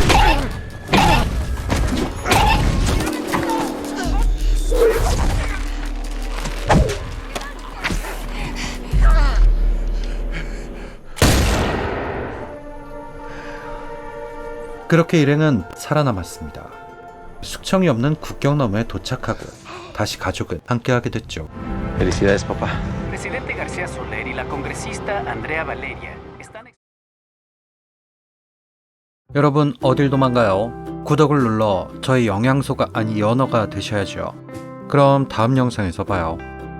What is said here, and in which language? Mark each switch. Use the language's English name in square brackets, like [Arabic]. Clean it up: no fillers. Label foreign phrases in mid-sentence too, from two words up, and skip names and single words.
[Korean] 그렇게 일행은 살아남았습니다. 숙청이 없는 국경 너머에 도착하고 다시 가족은 함께하게 됐죠. [Spanish] Felicidades, papá. Presidente García Soler y la congresista Andrea Valeria están... [Korean] 여러분 어딜 도망가요? 구독을 눌러 저희 영양소가 아니 연어가 되셔야죠. 그럼 다음 영상에서 봐요.